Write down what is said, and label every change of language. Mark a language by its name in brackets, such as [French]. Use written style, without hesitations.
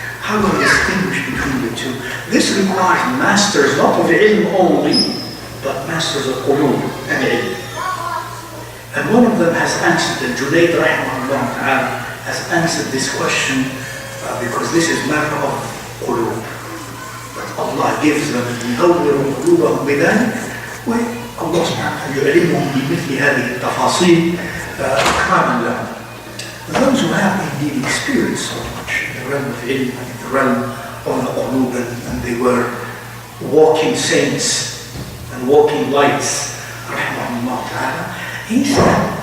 [English] How do we distinguish between the two? This requires masters not of ilm only, but masters of qulub and ilm. And one of them has answered, and Junayd rahimahullah ta'ala has answered this question because this is matter of qulub. That Allah gives them [Arabic] ينور قلوبهم بذلك والله سبحانه يعلمهم بمثل هذه التفاصيل إكراما لهم. [English] Those who have indeed experienced so much in the realm of ilm and in the realm of the qulub, and they were walking saints and walking lights, rahimahullah ta'ala, he said,